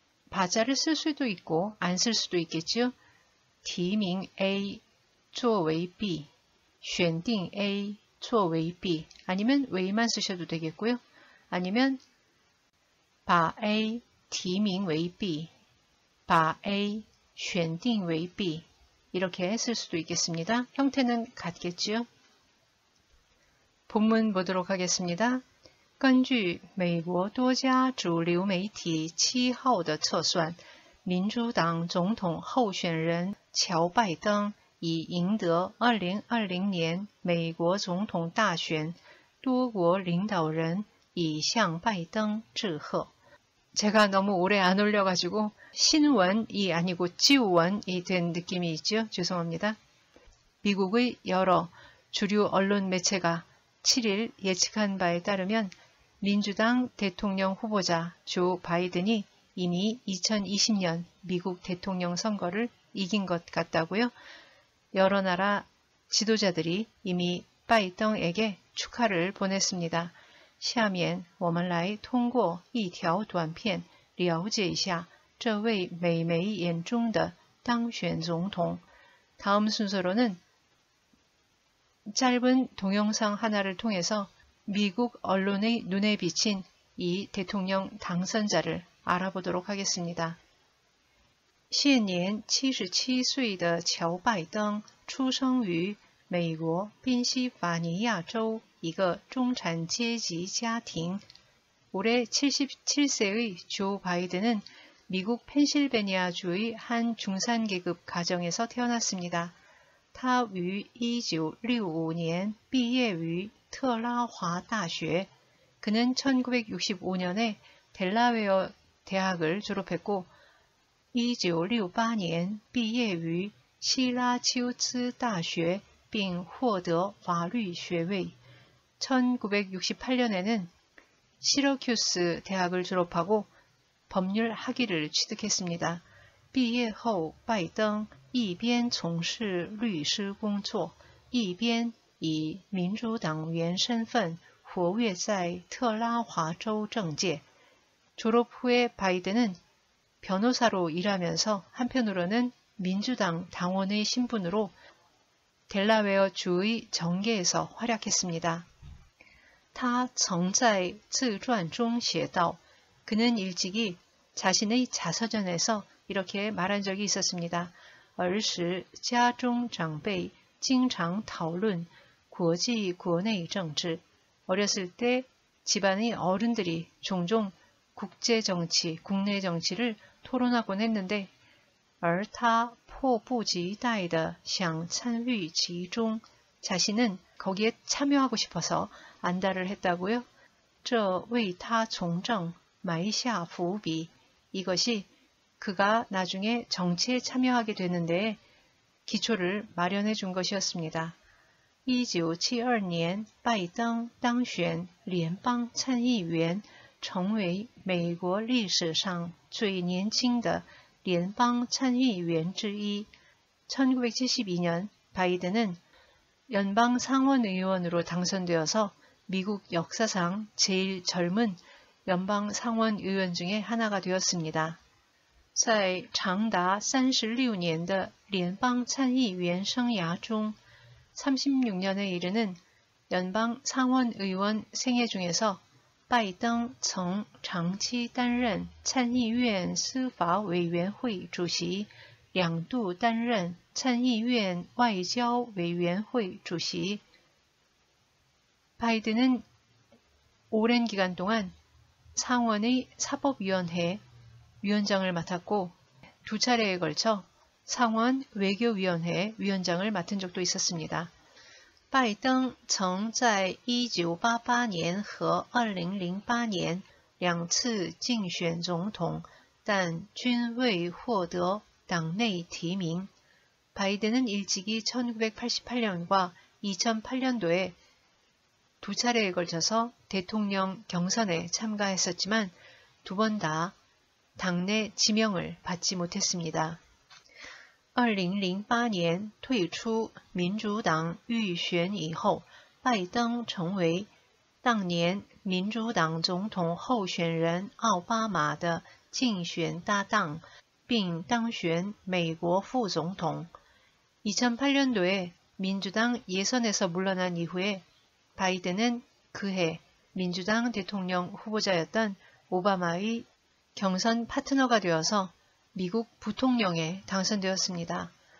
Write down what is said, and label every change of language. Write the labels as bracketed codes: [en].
[ko] 바자를 쓸 수도 있고 안 쓸 수도 있겠죠. [zh] 提名 A 作为 B, [ko] 选定 A 作为 B 아니면 왜만 쓰셔도 되겠고요. 아니면 [zh] 把 A 提名为 B, 把 A 选定为 B [ko] 이렇게 쓸 수도 있겠습니다. 형태는 같겠지요. 본문 보도록 하겠습니다. [zh] 根据美国多家主流媒体7号的测算，民主党总统候选人乔拜登已赢得2020年美国总统大选，多国领导人已向拜登致贺. [ko] 제가 너무 오래 안 올려가지고 신원이 아니고 지원이 된 느낌이 있죠. 죄송합니다. 미국의 여러 주류 언론 매체가 7일 예측한 바에 따르면 민주당 대통령 후보자 조 바이든이 이미 2020년 미국 대통령 선거를 이긴 것 같다고요. 여러 나라 지도자들이 이미 바이든에게 축하를 보냈습니다. [zh] 下面我们来通过一条短片了解一下这位美眉眼中的当选总统. [ko] 다음 순서로는 짧은 동영상 하나를 통해서 미국 언론의 눈에 비친 이 대통령 당선자를 알아보도록 하겠습니다. [zh] 现年77岁的乔拜登出生于美国宾夕法尼亚州一个中产阶级家庭. [ko] 올해 77세의 조 바이든은 미국 펜실베니아주의 한 중산계급 가정에서 태어났습니다. [zh] 他于1965年毕业于特拉华大学. [ko] 그는 1965년에 델라웨어 대학을 졸업했고 [zh] 1968年毕业于希拉丘兹大学并获得法律学位. [ko] 1968년에는 시러큐스 대학을 졸업하고 법률 학위를 취득했습니다. [zh] 毕业后拜登一边从事律师工作，一边以民主党员身份活跃在特拉华州政界. [ko] 졸업 후에 바이든은 변호사로 일하면서 한편으로는 민주당 당원의 신분으로 델라웨어 주의 정계에서 활약했습니다. [zh] 他曾在自传中写道, [ko] 그는 일찍이 자신의 자서전에서 이렇게 말한 적이 있었습니다. [zh] 儿时家中长辈经常讨论国际国内政治. [ko] 어렸을 때 집안의 어른들이 종종 국제 정치, 국내 정치를 토론하곤 했는데 [zh] 而他迫不及待地想参与其中, [ko] 자신은 거기에 참여하고 싶어서 안달을 했다고요? [zh] 这为他从政埋下伏笔. [ko] 이것이 그가 나중에 정치에 참여하게 되는데 기초를 마련해 준 것이었습니다. [zh] 1972年拜登当选联邦参议员，成为美国历史上最年轻的联邦参议员之一. [ko] 1972년 바이든은 연방 상원 의원으로 당선되어서 미국 역사상 제일 젊은 연방 상원 의원 중에 하나가 되었습니다. [zh] 在长达36年的联邦参议员生涯中, [ko] 36년에 이르는 연방 상원 의원 생애 중에서 [zh] 拜登曾长期担任参议院司法委员会主席, 2度担任参议院外交委员会主席. [ko] 바이든은 오랜 기간 동안 상원의 사법위원회 위원장을 맡았고 2차례에 걸쳐 상원 외교위원회 위원장을 맡은 적도 있었습니다. [zh] 拜登曾在1988年和2008年2次竞选总统，但均未获得党内提名. [ko] 바이든은 일찍이 1988년과 2008년도에 2차례에 걸쳐서 대통령 경선에 참가했었지만 2번 다 당내 지명을 받지 못했습니다. [zh] 2008年退出民主党预选以后，拜登成为当年民主党总统候选人奥巴马的竞选搭档，并当选美国副总统. [ko] 2008년도에 민주당 예선에서 물러난 이후에 바이든은 그해 민주당 대통령 후보자였던 오바마의 경선 파트너가 되어서 미국 부통령에 당선되었습니다.